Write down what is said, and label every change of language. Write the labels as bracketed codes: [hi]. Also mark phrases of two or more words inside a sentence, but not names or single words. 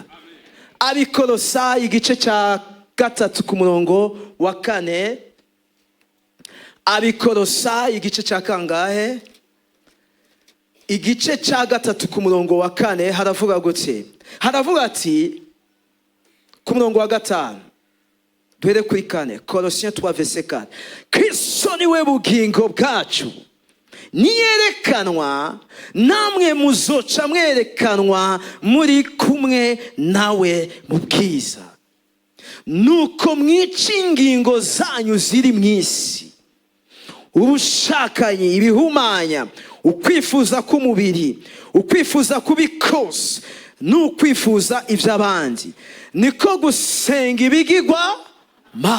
[rn] Abikolosayi igice cya 3 ku murongo wa 4. Abikolosayi igice cya kangahe? Igice cya 3 ku murongo wa 4 haravuga gute? Haravuga ati ku murongo wa 5, duhere kuri 4, [fr] Colossiens 3 verset 4. [rn] Kristo niwe bugingo bwacu, niyerekanwa namwe muzoca mwerekanwa muri kumwe nawe mu bwiza. Nuko mwica ingingo zanyu ziri mu isi, ubushakanye, ibihumanya, ukwifuza k'umubiri, ukwifuza kubikose, n'ukwifuza iby'abandi, niko gusenga ibigirwa mana.